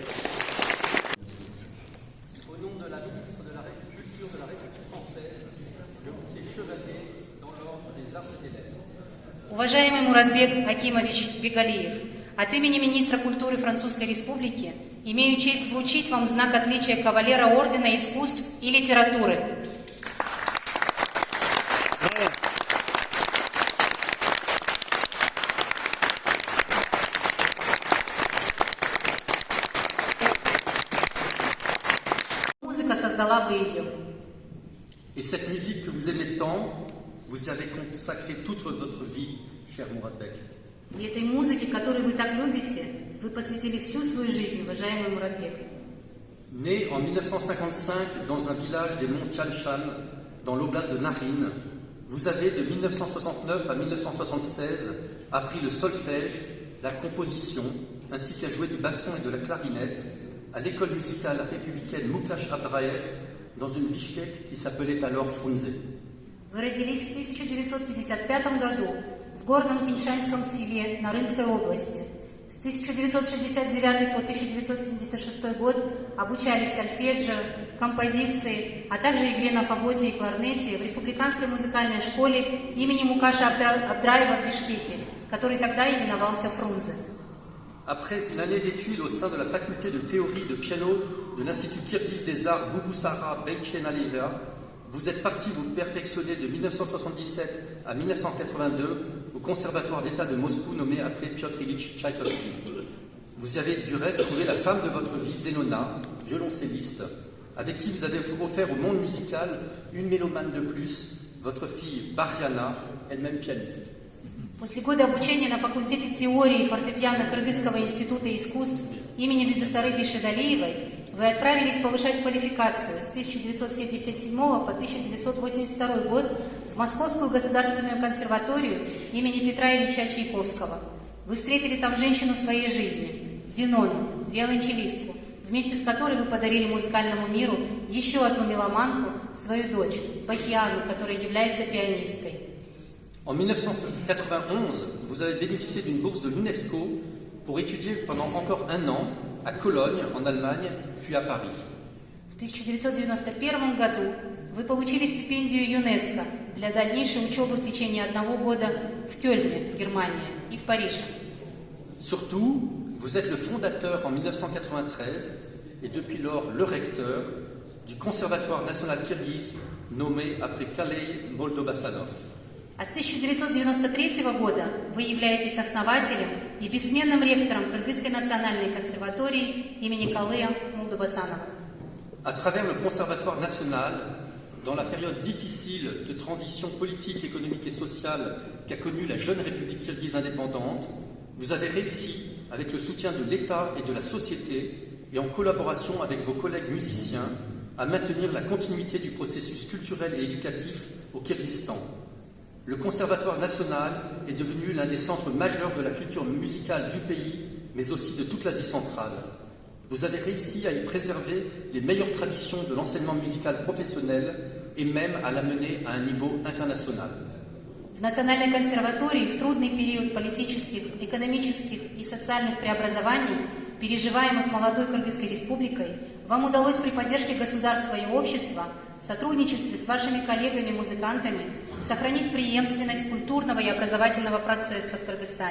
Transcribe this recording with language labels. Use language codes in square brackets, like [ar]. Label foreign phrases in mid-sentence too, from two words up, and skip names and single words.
[ru] Уважаемый Муратбек Акимович Бегалиев, от имени министра культуры Французской Республики имею честь вручить вам знак отличия кавалера Ордена искусств и литературы. Музыка создала бы ее. [fr] Et cette musique que vous aimez tant, vous avez consacré toute votre vie, cher Muratbek. [ru] И этой музыке, которую вы так любите, вы посвятили всю свою жизнь, уважаемый Муратбек. [fr] Né en 1955 dans un village des monts Tian Shan, dans l'oblast de Nakhine, vous avez de 1969 à 1976 appris le solfège, la composition, ainsi qu'à jouer du basson et de la clarinette à l'école musicale républicaine Mukash Abdraev dans une Bishkek qui s'appelait alors Frunze. [ru] Вы родились в 1955 году в горном Тяньшанском селе Нарынской области. С 1969 по 1976 год обучались сольфеджио, композиции, а также игре на фаготе и кларнете в Республиканской музыкальной школе имени Мукаша Абдраева в Бишкеке, который тогда именовался Фрунзе. [fr] Après une année d'études au sein de la faculté de théorie de piano de l'Institut kirghize des arts Bouboussara Beykhenaleva, vous êtes parti vous perfectionner de 1977 à 1982 au Conservatoire d'État de Moscou nommé après Piotr Ilyich Tchaïkovski. Vous y avez du reste trouvé la femme de votre vie, Zenona, violoncelliste, avec qui vous avez offert au monde musical une mélomane de plus, votre fille Bariana, elle-même pianiste. [ru] После года обучения на факультете теории фортепиано Кыргызского института искусств имени Бибисары Бишидалиевой вы отправились повышать квалификацию с 1977 по 1982 год в Московскую государственную консерваторию имени Петра Ильича Чайковского. Вы встретили там женщину своей жизни, Зенону, виолончелистку, вместе с которой вы подарили музыкальному миру еще одну меломанку, свою дочь, Бахиану, которая является пианисткой. [fr] En 1991, vous avez bénéficié d'une bourse de l'UNESCO pour étudier pendant encore un an à Cologne, en Allemagne, puis à Paris. [ru] В 1991 году вы получили стипендию ЮНЕСКО для дальнейшей учебы в течение одного года в Кёльне, Германия, и в Париже. [fr] Surtout, vous êtes le fondateur en 1993 et depuis lors le recteur du Conservatoire national kirghize nommé après Kaley Moldobassanov. [ru] А с 1993 года вы являетесь основателем и бессменным ректором Кыргызской национальной консерватории имени Калея Молдобасанова. [fr] À travers le Conservatoire national, dans la période difficile de transition politique, économique et sociale qu'a connue la jeune République kirghize indépendante, vous avez réussi, avec le soutien de l'État et de la société, et en collaboration avec vos collègues musiciens, à maintenir la continuité du processus culturel et éducatif au Kirghizistan. Le Conservatoire national est devenu l'un des centres majeurs de la culture musicale du pays, mais aussi de toute l'Asie centrale. Vous avez réussi à y préserver les meilleures traditions de l'enseignement musical professionnel et même à l'amener à un niveau international. [ru] В Национальной консерватории в трудный период политических, экономических и социальных преобразований, переживаемых молодой Кыргызской республикой, вам удалось при поддержке государства и общества, в сотрудничестве с вашими коллегами-музыкантами, сохранить преемственность культурного и образовательного процесса в Кыргызстане.